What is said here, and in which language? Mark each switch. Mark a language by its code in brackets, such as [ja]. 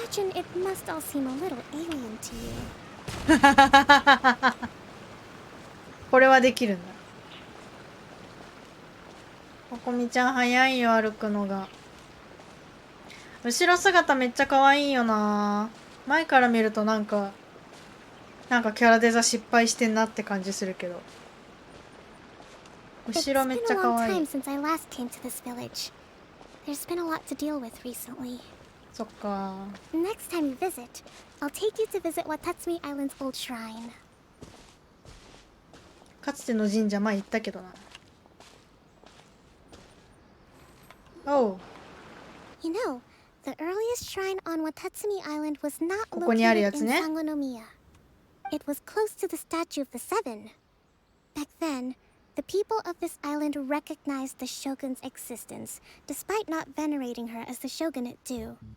[en] imagine it must all seem a little alien to you. [ja] これはできるんだここみちゃん早いよ歩くのが後ろ姿めっちゃ可愛いよな前から見るとなんかキャラデザ失敗してんなって感じするけど後ろめっちゃ可愛い [en] It's been a long time since I last came to this village. There's been a lot to deal with recently. [ja] そっか [en] Next time you visit, I'll take you to visit Watatsumi Island's old shrine. [ja] かつての神社前行ったけどなおう [en] You know, the earliest shrine on Watatsumi Island was not [ja] ここにある [en] located [ja] やつ [en] in [ja] ね [en] Sangonomiya. It was close to the statue of the Seven. Back then, the people of this island recognized the shogun's existence, despite not venerating her as the shogunate do.